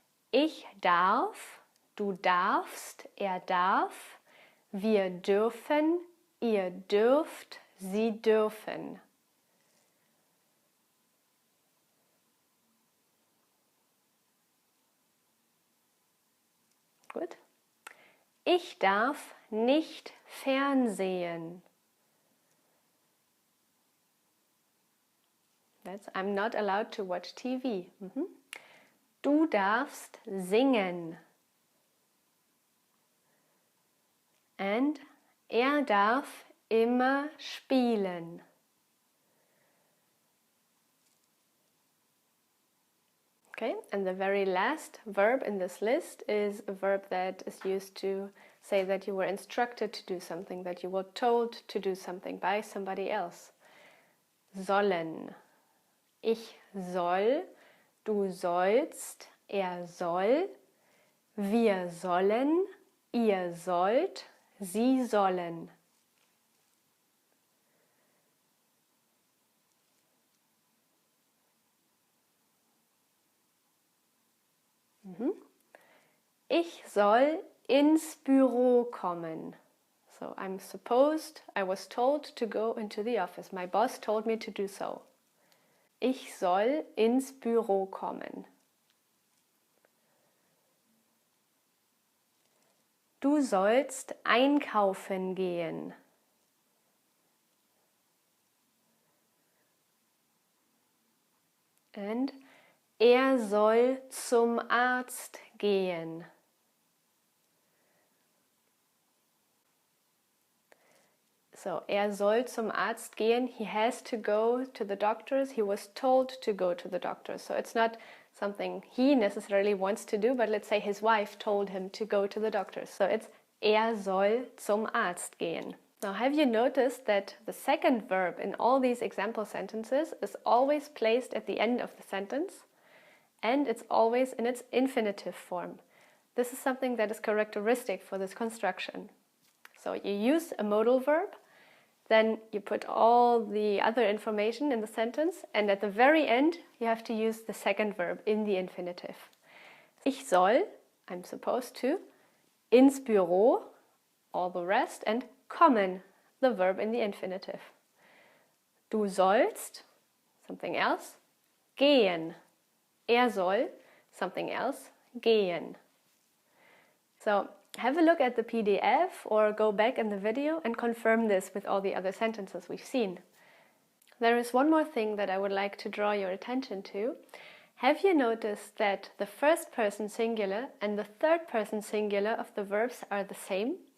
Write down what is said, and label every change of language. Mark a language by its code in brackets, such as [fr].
[de] Ich darf, du darfst, er darf, wir dürfen, ihr dürft, sie dürfen. Gut. Ich darf nicht fernsehen. [en] I'm not allowed to watch TV. [de] Du darfst singen. And er darf immer spielen. [en] Okay, and the very last verb in this list is a verb that is used to say that you were instructed to do something, that you were told to do something by somebody else. [de] Sollen. Ich soll, du sollst, er soll, wir sollen, ihr sollt, sie sollen. Ich soll ins Büro kommen. [en] So I was told to go into the office. My boss told me to do so. [de] Ich soll ins Büro kommen. Du sollst einkaufen gehen. And er soll zum Arzt gehen. So, er soll zum Arzt gehen. [en] He has to go to the doctors. He was told to go to the doctors. So it's not something he necessarily wants to do, but let's say his wife told him to go to the doctors. So it's [de] er soll zum Arzt gehen. [en] Now, have you noticed that the second verb in all these example sentences is always placed at the end of the sentence, and it's always in its infinitive form? This is something that is characteristic for this construction. So you use a modal verb, then you put all the other information in the sentence, and at the very end you have to use the second verb in the infinitive. [de] Ich soll, [en] I'm supposed to, [de] ins Büro, [en] all the rest, and kommen, the verb in the infinitive. [de] Du sollst, [en] something else, [de] gehen. Er soll, [en] something else, [de] gehen. [en] So have a look at the PDF or go back in the video and confirm this with all the other sentences we've seen. There is one more thing that I would like to draw your attention to. Have you noticed that the first person singular and the third person singular of the verbs are the same?